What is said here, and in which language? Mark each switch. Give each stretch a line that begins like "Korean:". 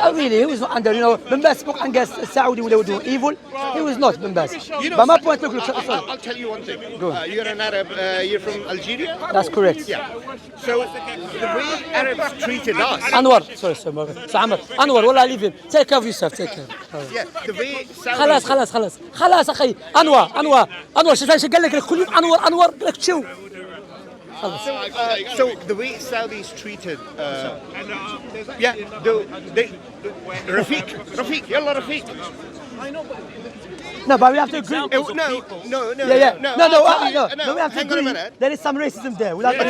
English: No, really, he was not under, Bin Baz spoke against Saudi when they were doing evil. He was not Bin Baz. you know, But my point, look, sorry. I'll tell you one thing. Go on. You're an Arab. You're from Algeria. That's correct. Yeah. So the way Arabs treated us. Anwar, sorry, so Amr. Anwar, wallah, leave him. Take care of yourself, take care. Yeah. The way Saudi.
Arabic: خلاص أخي. أنور شو قال لك كل يوم أنور لك شو.
English: So the way Saudis treated, yeah, they Rafiq, yalla Rafiq. No, but we have to agree. No. Yeah. No, no. we have to Hang on a agree. minute. There is some racism there, without any